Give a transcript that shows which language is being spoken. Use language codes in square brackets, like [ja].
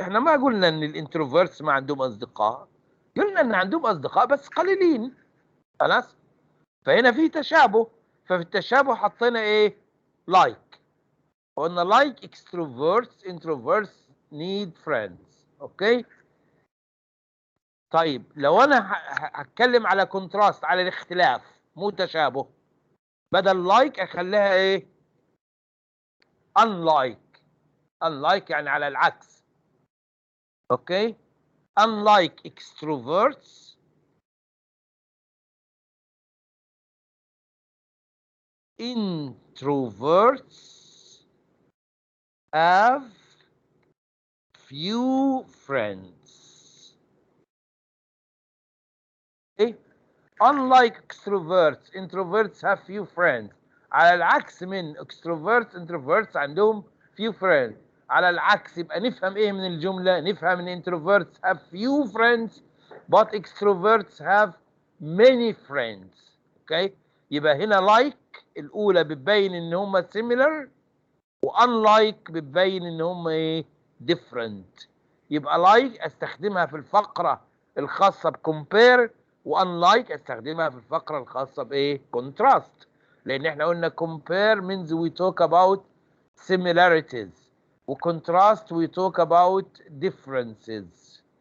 [ar] احنا ما قلنا ان الانتروفيرتس ما عندهم اصدقاء، قلنا ان عندهم اصدقاء بس قليلين. خلاص، فهنا في تشابه، ففي التشابه حطينا ايه؟ like. قلنا [en] like extroverts introverts need friends. Okay. [ar] طيب لو انا هتكلم على كونتراست، على الاختلاف مو تشابه، بدل like اخليها ايه؟ unlike. unlike يعني على العكس. اوكي. [en] unlike extroverts, introverts have few friends. Okay? Unlike extroverts, introverts have few friends. [ar] على العكس من extroverts, introverts عندهم [en] few friends. [ar] على العكس، يبقى نفهم ايه من الجملة؟ نفهم ان [en] introverts have few friends but extroverts have many friends. Okay? [ar] يبقى هنا like الأولى بتبين ان هم similar، وunlike بتبين ان هم ايه؟ different. يبقى like استخدمها في الفقرة الخاصة بcompare، وunlike استخدمها في الفقرة الخاصة بايه؟ contrast. لان احنا قلنا [en] compare means we talk about similarities، وcontrast we talk about differences.